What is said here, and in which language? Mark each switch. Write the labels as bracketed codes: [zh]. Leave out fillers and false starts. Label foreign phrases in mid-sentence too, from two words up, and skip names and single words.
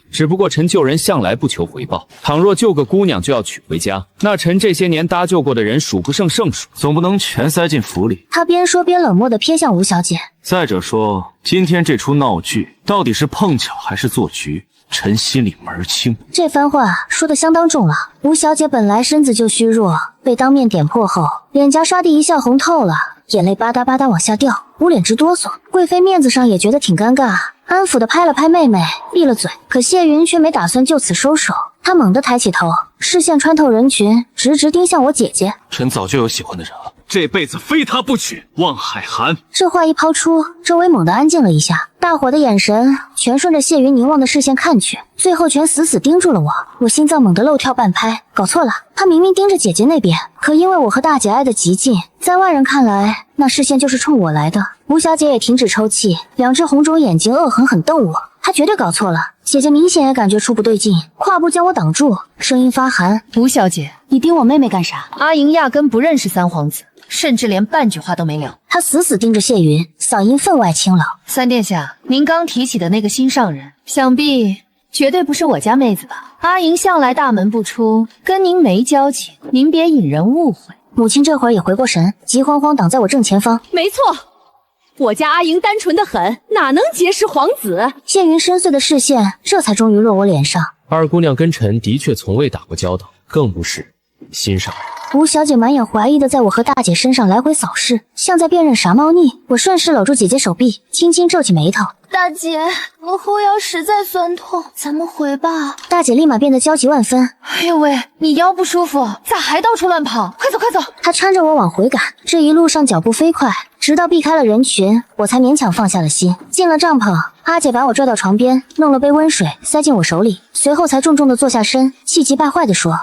[zh] 只不過臣救人向來不求回報，倘若救個姑娘就要娶回家，那臣這些年搭救過的人數不勝勝數，總不能全塞進府裡。他邊說邊冷漠地瞥向吳小姐。再者說，今天這出鬧劇到底是碰巧還是做局，臣心裡門兒清。這番話說得相當重了。吳小姐本來身子就虛弱，被當面點破後，臉頰唰地一下紅透了，眼淚吧嗒吧嗒往下掉，捂臉直哆嗦。貴妃面子上也覺得挺尷尬，安撫地拍了拍妹妹，閉了嘴。可謝雲卻沒打算就此收手，她猛地抬起頭，視線穿透人群，直直盯向我姐姐。臣早就有喜歡的人了，這輩子非他不娶。望海涵。這話一拋出，周圍猛地安靜了一下，大夥的眼神全順着謝雲凝望的視線看去，最後全死死盯住了我。我心臟猛地漏跳半拍，搞錯了，他明明盯着姐姐那邊，可因為我和大姐挨得極近，在外人看來，那視線就是衝我來的。吳小姐也停止抽泣，兩隻紅腫眼睛惡狠狠瞪我。她絕對搞錯了，姐姐明顯也感覺出不對勁，跨步將我擋住，聲音發寒： 吳小姐，你盯我妹妹幹啥？阿瑩壓根不認識三皇子，甚至連半句話都沒聊。她死死盯着謝雲，嗓音分外清冷： 三殿下，您剛提起的那個心上人，想必絕對不是我家妹子吧？阿瑩向來大門不出，跟您沒交情，您別引人誤會。母親這會兒也回過神，急慌慌擋在我正前方。沒錯，我家阿瑩單純的很，哪能結識皇子？謝雲深邃的視線這才終於落我臉上。二姑娘跟臣的確從未打過交道，更不是心上人。吳小姐滿眼懷疑的在我和大姐身上來回掃視，像在辨認啥貓膩。我順勢摟住姐姐手臂，輕輕皺起眉頭： 大姐，我後腰實在酸痛，咱們回吧。大姐立馬變得焦急萬分： 哎呦喂，你腰不舒服，咋還到處亂跑？快走快走！她搀着我往回趕，這一路上腳步飛快，直到避開了人群，我才勉強放下了心。進了帳篷，阿姐把我拽到床邊，弄了杯溫水塞進我手裡，隨後才重重地坐下身，氣急敗壞地說：